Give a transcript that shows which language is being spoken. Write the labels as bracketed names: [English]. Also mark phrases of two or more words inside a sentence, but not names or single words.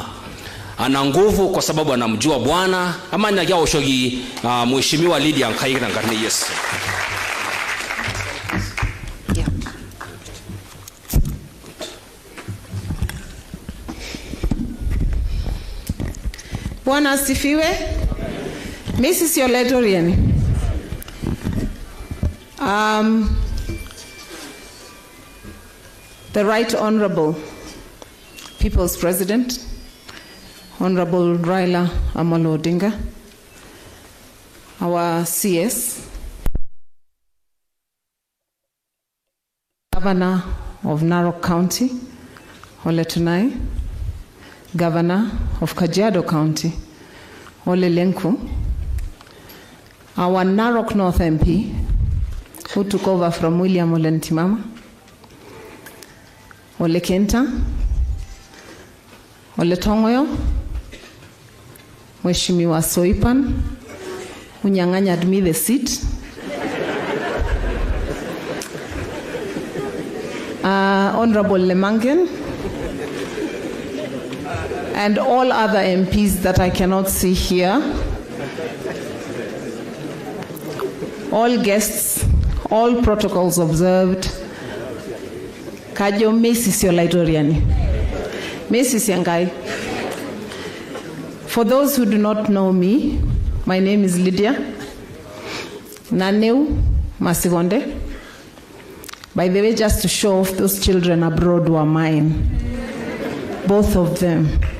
[Swahili] Ana nguvu kwa sababu anamjua Bwana. Ama ni yao shogi Mheshimiwa Lydia nkaira ngani Yesu. Bwana asifiwe. Mrs. Yoledorian. [English] The Right Honorable People's President, Honorable Raila Odinga, our CS, Governor of Narok County, Ole Ntimama, Governor of Kajiado County, Ole Lenku, our Narok North MP, who took over from William Ole Ntimama, Ole Kenta, Ole Tongoyo, Mheshimiwa Soipan, [Swahili] unyang'anya [English] me the seat. Honorable Lemangen, and all other MPs that I cannot see here. All guests, all protocols observed. [Masai] Kajo Mrs. Yolaitoriani. Mrs. Yangai. [English] For those who do not know me, my name is Lydia Naneu Masigonde. By the way, just to show off, those children abroad were mine. Both of them.